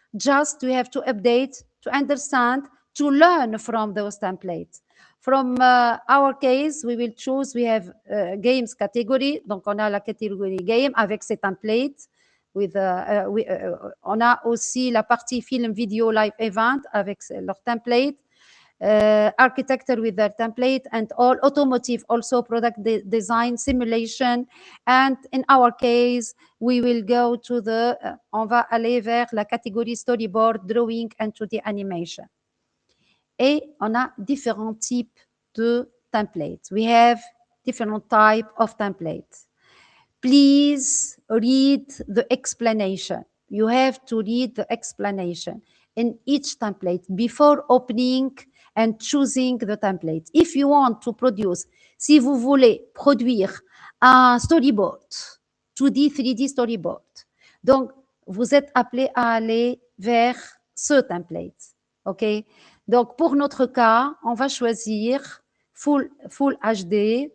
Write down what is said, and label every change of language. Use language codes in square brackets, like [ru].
[en] Just we have to update, to understand, to learn from those templates. From our case, we will choose, we have games category, [fr] donc on a la catégorie game avec ses templates. On a aussi la partie film, vidéo, live event avec leur template. [en] Architecture with their template, and all automotive, also product design, simulation, and in our case, we will go to [fr] on va aller vers la catégorie [en] storyboard, drawing, and 2D animation. [fr] Et on a différents types de templates. [en] We have different type of templates. Please read the explanation. You have to read the explanation in each template before opening and choosing the template. If you want to produce, [fr] si vous voulez produire un storyboard, 2D, 3D storyboard, donc vous êtes appelé à aller vers ce template. OK? Donc, pour notre cas, on va choisir full HD.